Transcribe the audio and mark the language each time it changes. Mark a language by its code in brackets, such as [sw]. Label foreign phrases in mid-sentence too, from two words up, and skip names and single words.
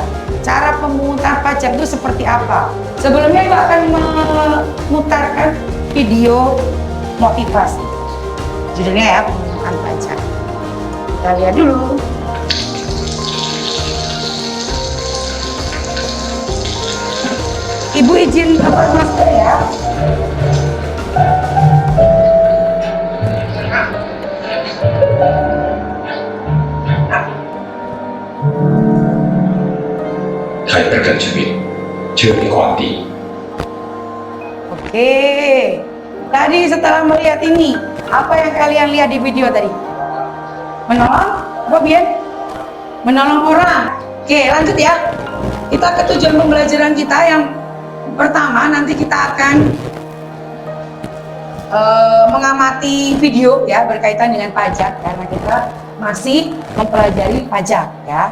[id] Cara pemungutan pajak itu seperti apa? Sebelumnya Ibu akan memutarkan video motivasi. Judulnya ya, pemungutan pajak. Kita lihat dulu. Ibu izin lepas masker ya. [yue] 係得緊出面，只要你快啲。 [id] Oke, tadi setelah melihat ini, apa yang kalian lihat di video tadi? Menolong? Apa Bian? Menolong orang. Oke, lanjut ya. Kita ke tujuan pembelajaran kita yang pertama, nanti kita akan mengamati video ya berkaitan dengan pajak karena kita masih mempelajari pajak ya.